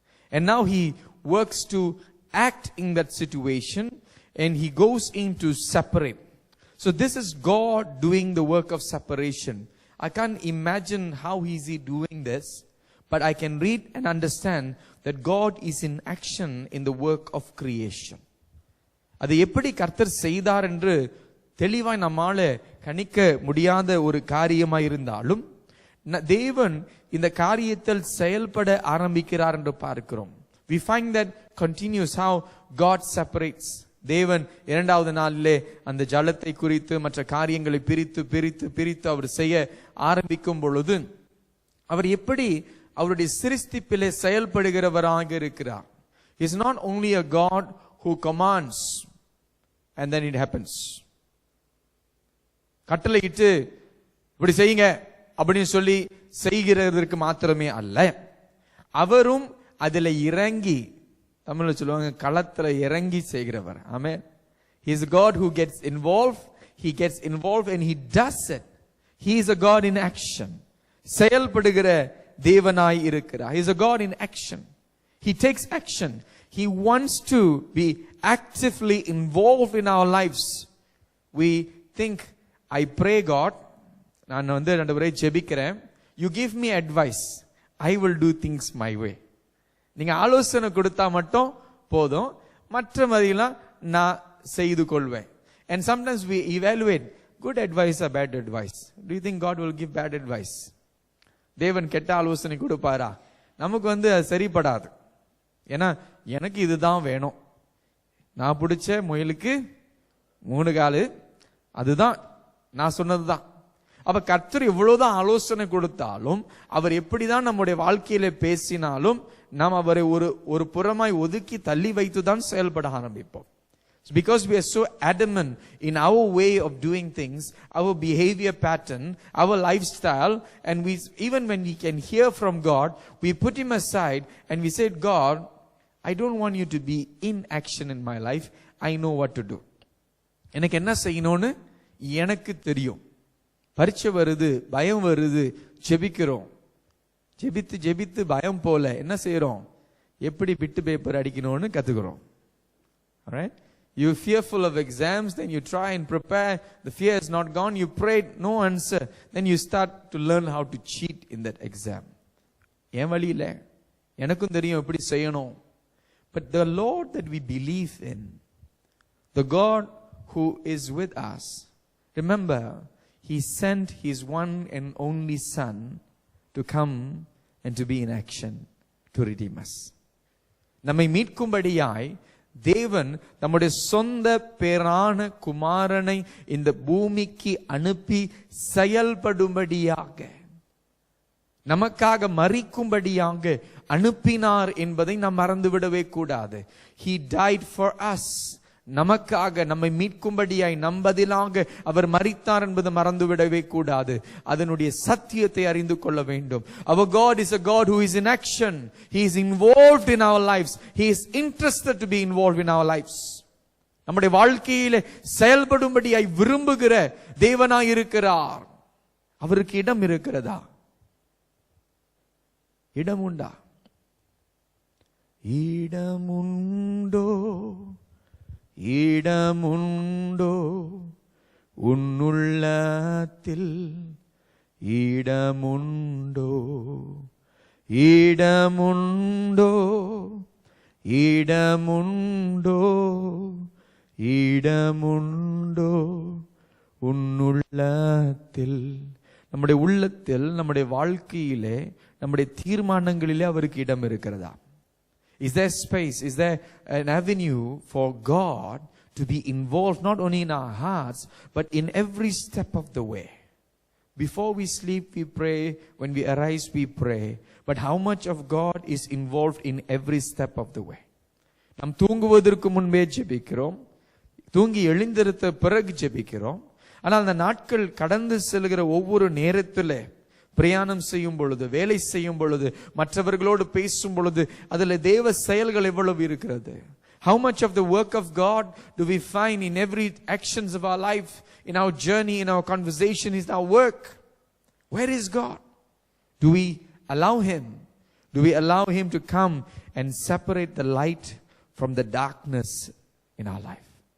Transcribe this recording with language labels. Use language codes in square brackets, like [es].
[en] And now He works to act in that situation, and He goes in to separate. So this is God doing the work of separation. I can't imagine how is He doing this, but I can read and understand that God is in action in the work of creation. [ta] அது எப்படி கர்த்தர் செய்தார் என்று தெளிவாய் நம்மால கணிக்க முடியாத ஒரு காரியமாய் இருந்தாலும் தேவன் இந்த காரியத்தில் செயல்பட ஆரம்பிக்கிறார் என்று பார்க்கிறோம். [en] We find that continues how God separates. [ta] தேவன் 2வது நாளிலே அந்த ஜலத்தை குறித்து மற்ற காரியங்களை பிரித்து பிரித்து பிரித்து அவர் செய்ய ஆரம்பிக்கும் பொழுது அவர் எப்படி அவருடைய சிருஷ்டிப்பிலே செயல்படுகிறவராக இருக்கிறார். [en] He is not only a God who commands and then it happens. [ta] கட்டளையிட்டு இப்படி செய்யுங்க அப்படின்னு சொல்லி செய்கிறதற்கு மாத்திரமே அல்ல, அவரும் அதில் இறங்கி, தமிழ்ல சொல்லுவாங்க களத்துல இறங்கி செய்கிறவர். ஆமென். [en] He is a God who gets involved. He gets involved and He does it. He is a God in action. [ta] செயல்படுகிற தேவனாய் இருக்கிறார். [en] He is a God in action. He takes action. He wants to be actively involved in our lives. We think, I pray God, [ta] நான் ரெண்டு ஜெபிக்கிறேன், [en] you give me advice, I will do things my way. [ta] நீங்க ஆலோசனை கொடுத்தா மட்டும் போதும், மற்ற மாதிரிலாம் நான் செய்து கொள்வேன். [en] And sometimes we evaluate good advice or bad advice. Do you think God will give bad advice? [ta] தேவன் கெட்ட ஆலோசனை கொடுப்பாரா? நமக்கு அது சரிப்படாது. ஏன்னா எனக்கு இதுதான் வேணும், நான் பிடிச்ச முயலுக்கு 3 காலு, அதுதான் நான் சொன்னதுதான். அப்ப கர்த்தர் எவ்வளவுதான் ஆலோசனை கொடுத்தாலும், அவர் எப்படிதான் நம்முடைய வாழ்க்கையில பேசினாலும், நாம் அவரை ஒரு புறமாய் ஒதுக்கி தள்ளி வைத்துதான் செயல்பட ஆரம்பிப்போம். [en] Because we are so adamant in our way of doing things, our behavior pattern, our lifestyle, and even when we can hear from God, we put Him aside and we say, God, I don't want you to be in action in my life. I know what to do. [ta] எனக்கு என்ன செய்யணும்னு எனக்கு தெரியும். பரீட்சை வருது, பயம் வருது, ஜெபிக்கிறோம். ஜெபித்து ஜெபித்து பயம் போல என்ன செய்யறோம்? எப்படி பிட்டு பேப்பர் அடிக்கணும்னு கத்துக்கிறோம். [en] Alright? You're fearful of exams, then you try and prepare. The fear is not gone. You prayed, no answer. Then you start to learn how to cheat in that exam. [ta] ஏன் வழி இல்லை, எனக்கும் தெரியும் எப்படி செய்யணும். [en] But the Lord that we believe in, the God who is with us, remember, He sent His one and only Son to come and to be in action to redeem us. [ta] நம்மை மீட்கும்படியாய் தேவன் நம்முடைய சொந்த பேரான குமாரனை இந்த பூமிக்கு அனுப்பி செயல்படும்படியாக, நமக்காக மரிக்கும்படியாக அனுப்பினார் என்பதை நாம் மறந்துவிடவே கூடாது. [en] He died for us. [ta] நமக்காக, நம்மை மீட்கும்படியாய் நம்பதிலாக அவர் மரித்தார் என்பதை மறந்துவிடவே கூடாது. அதனுடைய சத்தியத்தை அறிந்து கொள்ள வேண்டும். [en] Our God is a God who is in action. He is involved in our lives. He is interested to be involved in our lives. [ta] நம்முடைய வாழ்க்கையிலே செயல்படும்படியாய் விரும்புகிற தேவனாய் இருக்கிறார். அவருக்கு இடம் இருக்கிறதா? இடம் உண்டா? இடமுண்டோ, இடமுண்டோ உன்னுள்ளத்தில், இடமுண்டோ, இடமுண்டோ, இடமுண்டோ, இடமுண்டோ உன்னுள்ளத்தில். நம்முடைய உள்ளத்தில், நம்முடைய வாழ்க்கையிலே, நம்முடைய தீர்மானங்களிலே அவருக்கு இடம் இருக்கிறதா? [en] Is there space? Is there an avenue for God to be involved not only in our hearts but in every step of the way? Before we sleep we pray, when we arise we pray, but how much of God is involved in every step of the way? [ta] நாம் தூங்குவதற்கு முன்பே ஜெபிக்கிறோம், தூங்கி எழுந்திருத்த பிறகு ஜெபிக்கிறோம். ஆனால் அந்த நாட்கள் கடந்து செல்கிற ஒவ்வொரு நேரத்திலே, பிரயாணம் செய்யும் பொழுது, வேலை செய்யும் பொழுது, மற்றவர்களோடு பேசும் பொழுது, அதில் தேவ செயல்கள் எவ்வளவு இருக்கிறது? [en] How much of the work of God do we find in every actions of our life, in our journey, in our conversation, in our work? Where is God? Do we allow Him? Do we allow Him to come and separate the light from the darkness in our life?